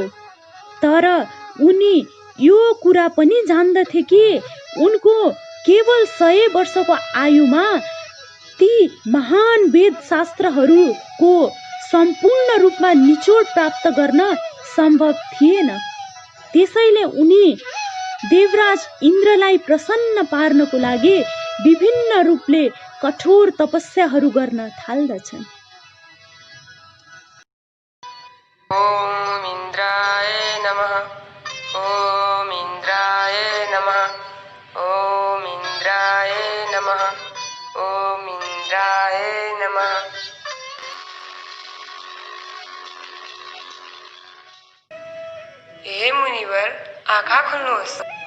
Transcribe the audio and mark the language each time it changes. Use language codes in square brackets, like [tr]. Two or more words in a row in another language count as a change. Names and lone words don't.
[ne] तर उनी यो कुरा पनि जान्दथे कि उनको केवल 100 वर्षको आयुमा ती महान वेद शास्त्रहरूको सम्पूर्ण रूपमा निचोड प्राप्त गर्न सम्भव थिएन। त्यसैले उनी देवराज इन्द्रलाई प्रसन्न पार्नको लागि विभिन्न रूपले कठोर तपस्याहरू गर्न थाल्दछन्। [sa] ओम इन्द्राय नमः। ओम इन्द्राय नमः। ओम इन्द्राय नमः। ओम इन्द्राय नमः। [ne] हे मुनिवर, आँखा खोल्नुहोस्।